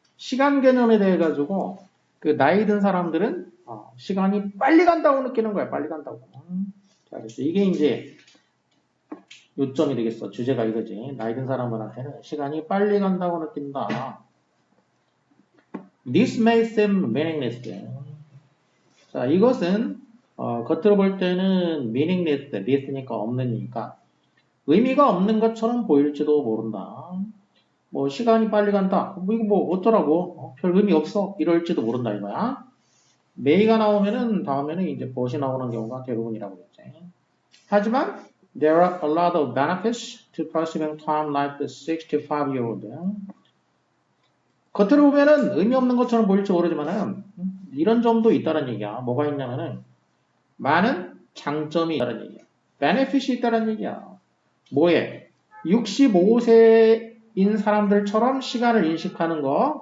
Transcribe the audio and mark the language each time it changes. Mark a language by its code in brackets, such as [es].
[ko] 시간 개념에 대해 가지고 그 나이 든 사람들은 시간이 빨리 간다고 느끼는 거야. 빨리 간다고. 자, 그래서 이게 이제 요점이 되겠어. 주제가 이거지. 나이 든 사람들한테는 시간이 빨리 간다고 느낀다. [en] This may seem meaningless. [ko] 자, 이것은 겉으로 볼 때는 meaningless, this니까 없는이니까 의미가 없는 것처럼 보일지도 모른다. 뭐 시간이 빨리 간다. 이거 뭐 어쩌라고? 별 의미 없어. 이럴지도 모른다 이거야. may가 나오면은 다음에는 이제 but이 나오는 경우가 대부분이라고 했지. 하지만 [en] there are a lot of benefits to pursuing time like the 65-year-old. [ko] 겉으로 보면은 의미 없는 것처럼 보일지 모르지만은 이런 점도 있다는 얘기야. 뭐가 있냐면은 많은 장점이 있다는 얘기야. benefit이 있다는 얘기야. 뭐에? 65세인 사람들처럼 시간을 인식하는 거.